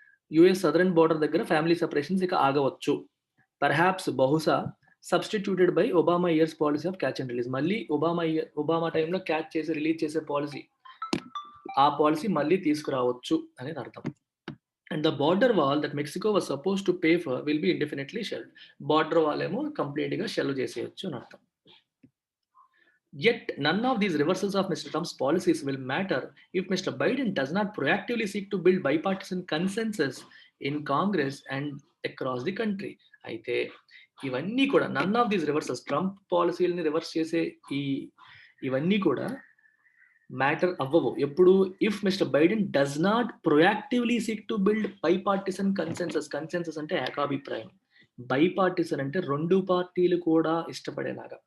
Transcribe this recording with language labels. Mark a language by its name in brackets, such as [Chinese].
[Telugu] US southern border దగ్గర family separations ఇక ఆగవచ్చు. Perhaps బహుశా [English] Substituted by Obama years policy of catch and release. [Telugu] మళ్ళీ Obama టైమ్‌లో catch చేసి రిలీజ్ చేసే పాలిసీ. ఆ పాలిసీ మళ్ళీ తీసుకురావచ్చు అనేది అర్థం. [English] And the border wall that Mexico was supposed to pay for will be indefinitely shelved. [Telugu] Border wall ఏమో కంప్లీట్‌గా షెల్వ్ చేసేయొచ్చు అని అర్థం. [English] Yet, none of these reversals of Mr. Trump's policies will matter if Mr. Biden does not proactively seek to build bipartisan consensus in Congress and across the country. [Telugu] అయితే ఇవన్నీ కూడా [English] none of these reversals [Telugu] Trump పాలసీలని reverse చేసే ఈ ఇవన్నీ కూడా matter అవ్వవు. ఎప్పుడు [English] If Mr Biden does not proactively seek to build bipartisan consensus. [Telugu] Consensus అంటే ఏకాభిప్రాయం. బైపార్టిసన్ అంటే 2 పార్టీలు కూడా ఇష్టపడేలాగా.